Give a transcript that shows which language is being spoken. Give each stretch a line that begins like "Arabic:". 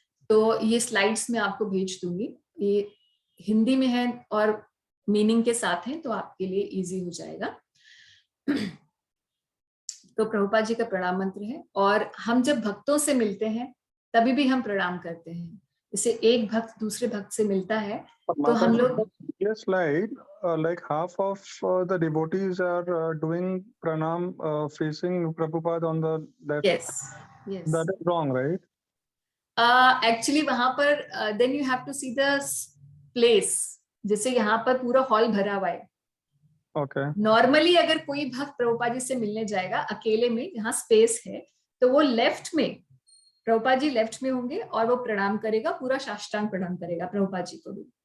Hindi: तो ये स्लाइड्स में आपको भेज दूंगी, ये हिंदी में है और मीनिंग के साथ है, तो आपके लिए इजी हो जाएगा। तो प्रभुपाद जी का प्रणाम मंत्र है, और हम जब भक्तों से मिलते हैं तभी भी हम प्रणाम करते हैं। जैसे एक भक्त दूसरे भक्त से मिलता है तो हम लोग ये
English: slide like half of the devotees are doing pranam facing Prabhupada on the left. yes That is wrong, right? Actually
Hindi: वहां पर
English: Then you have to see the place.
Hindi: जैसे यहाँ पर पूरा हॉल भरा हुआ है,
English: Okay.
Hindi: नॉर्मली अगर कोई भक्त प्रभुपाद जी से मिलने जाएगा अकेले में जहाँ स्पेस है, तो वो लेफ्ट में, प्रभुपाद जी लेफ्ट में होंगे और वो प्रणाम करेगा, पूरा साष्टांग प्रणाम करेगा प्रभुपाद जी को भी।